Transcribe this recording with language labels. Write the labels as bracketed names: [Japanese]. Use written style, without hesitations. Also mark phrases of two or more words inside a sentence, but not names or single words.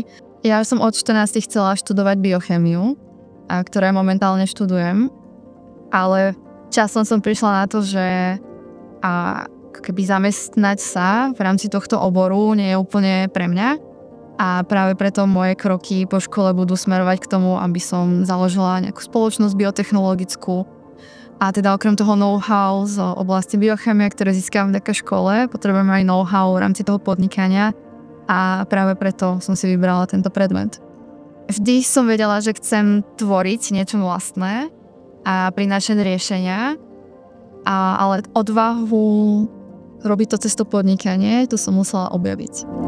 [Slovak] Ja som od 14 chcela študovať biochémiu, ktoré momentálne študujem, ale časom som prišla na to, že keby zamestnať sa v rámci tohto oboru nie je úplne pre mňa. A práve preto moje kroky po škole budú smerovať k tomu, aby som založila nejakú spoločnosť biotechnologickú. A teda okrem toho know-how z oblasti biochemie, ktoré získam vďaka škole, potrebujem aj know-how v rámci toho podnikania a práve preto som si vybrala tento predmet. Vždy som vedela, že chcem tvoriť niečo vlastné a prinášať riešenia, ale odvahu robiť to cez to podnikanie, to som musela objaviť.